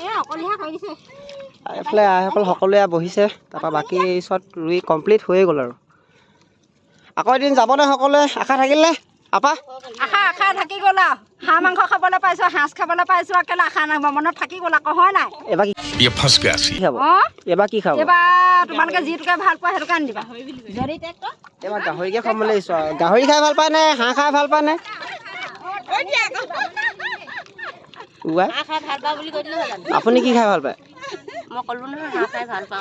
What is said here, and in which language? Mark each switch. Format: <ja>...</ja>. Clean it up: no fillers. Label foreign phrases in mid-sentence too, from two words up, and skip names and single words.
<as>এইফালে আইসকল সকলোৱে বহিছে তাৰপৰা বাকী চব ৰুই কমপ্লিট হৈয়ে গ'ল আৰু আকৌ এদিন যাব নে সকলোৱে আশা থাকিলে আপা আশা থাকি গ'ল আৰু হাঁহ মাংস খাবলৈ পাইছোঁ সাঁজ খাবলৈ পাইছোঁ আৰু কেলৈ আশা নাহিব মনত থাকি গ'ল আকৌ হয় নাই এবাৰ</as> <hi>ये फंस गया सी</hi> <as>কি খাব অঁ এবাৰ কি খাব এইবাৰ তোমালোকে যিটোকে ভাল পোৱা সেইটোকে আনি দিবা যদি এবাৰ গাহৰিকে খাম বুলি ভাবিছোঁ আৰু গাহৰি খাই ভাল পায় নে হাঁহ খাই ভাল পায় নে উৱা আপুনি কি খাই ভাল পায় মই ক'লো নহয় হাঁহ খাই ভাল পাওঁ</as>